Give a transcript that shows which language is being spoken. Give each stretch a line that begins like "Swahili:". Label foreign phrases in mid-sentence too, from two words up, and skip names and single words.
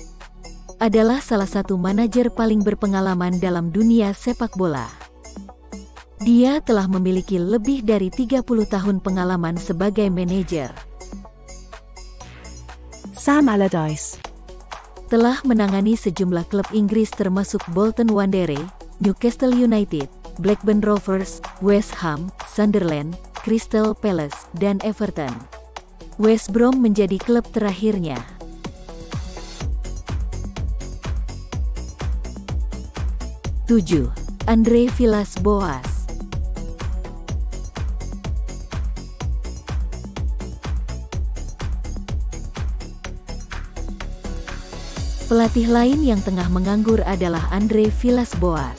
Indonesian: adalah salah satu manajer paling berpengalaman dalam dunia sepak bola. Dia telah memiliki lebih dari 30 tahun pengalaman sebagai manajer. Sam Allardyce telah menangani sejumlah klub Inggris termasuk Bolton Wanderers, Newcastle United, Blackburn Rovers, West Ham, Sunderland, Crystal Palace, dan Everton. West Brom menjadi klub terakhirnya. 7. Andre Villas-Boas. Pelatih lain yang tengah menganggur adalah Andre Villas-Boas.